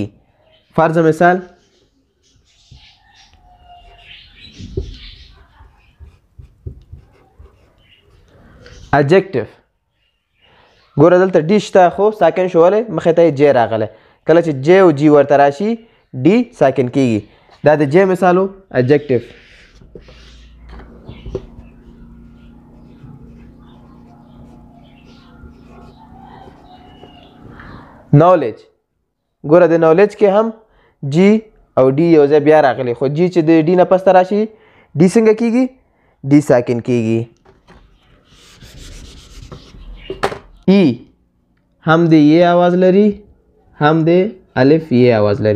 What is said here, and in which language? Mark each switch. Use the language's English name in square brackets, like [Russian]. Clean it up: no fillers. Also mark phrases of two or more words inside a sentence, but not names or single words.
[Pashto] فرض مثال adjective. ګوره دلته ډي شته خو ساکن شو ولې مخې ته یې جی راغلی. کله چې جی او جی ورته راشي ډي ساکن کیږي. دا د جی مثال و adjective. نالج. ګوره د نالج کې هم جی او ډي یو ځای بیا راغلی، خو جی چې د ډي نه پسته راشي ډي څنګه کیږي؟ ډي ساکن کیږي. ای هم د ی آواز لري هم د الف ی آواز لري.